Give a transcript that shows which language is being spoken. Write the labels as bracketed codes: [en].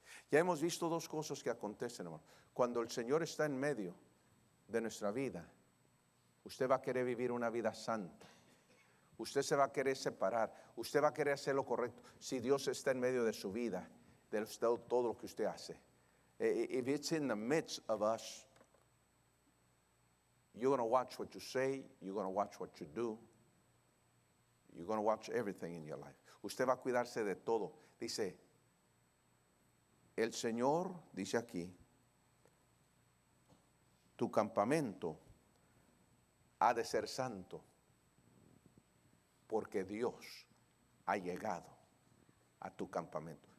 [es] Ya hemos visto dos cosas que acontecen, hermano. Cuando el Señor está en medio de nuestra vida, usted va a querer vivir una vida santa. Usted se va a querer separar. Usted va a querer hacer lo correcto. Si Dios está en medio de su vida, de todo lo que usted hace. [en] If it's in the midst of us, you're going to watch what you say. You're going to watch what you do. You're going to watch everything in your life. [es] Usted va a cuidarse de todo. Dice, el Señor, dice aquí, tu campamento ha de ser santo, porque Dios ha llegado a tu campamento.